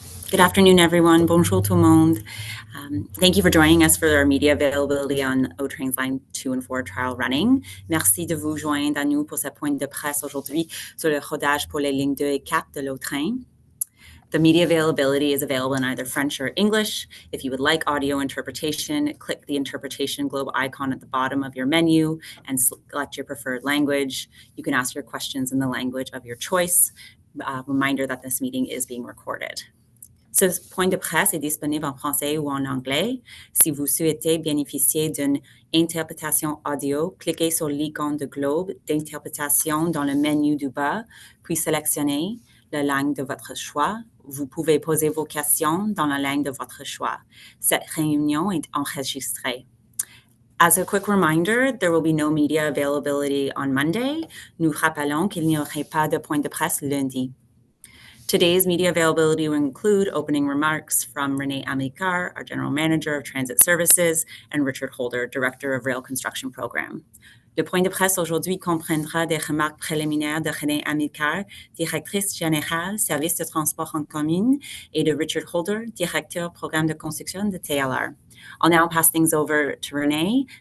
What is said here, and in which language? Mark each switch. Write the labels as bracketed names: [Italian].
[English] Good afternoon, everyone. [French] Bonjour tout le monde. [English] Thank you for joining us for our media availability on O-Trains Line 2 and 4 trial running. [French] Merci de vous joindre à nous pour ce point de presse aujourd'hui sur le rodage pour les lignes 2 et 4 de l'O-Train. [English] The media availability is available in either French or English. If you would like audio interpretation, click the interpretation globe icon at the bottom of your menu and select your preferred language. You can ask your questions in the language of your choice. Reminder that this meeting is being recorded. [French] Ce point de presse est disponible en français ou en anglais. Si vous souhaitez bénéficier d'une interprétation audio, cliquez sur l'icône de globe d'interprétation dans le menu du bas, puis sélectionnez la langue de votre choix. Vous pouvez poser vos questions dans la langue de votre choix. Cette réunion est enregistrée. [English] As a quick reminder, there will be no media availability on Monday. [French] Nous rappelons qu'il n'y aurait pas de point de presse lundi. [English] Today's media availability will include opening remarks from Renee Amilcar, our General Manager of Transit Services, and Richard Holder, Director of Rail Construction Program. [French] Le point de presse aujourd'hui comprendra des remarques préliminaires de Renee Amilcar, Directrice Générale, Service de transport en commun, et de Richard Holder, Directeur Programme de construction de TLR. [English] I'll now pass things over to Renee.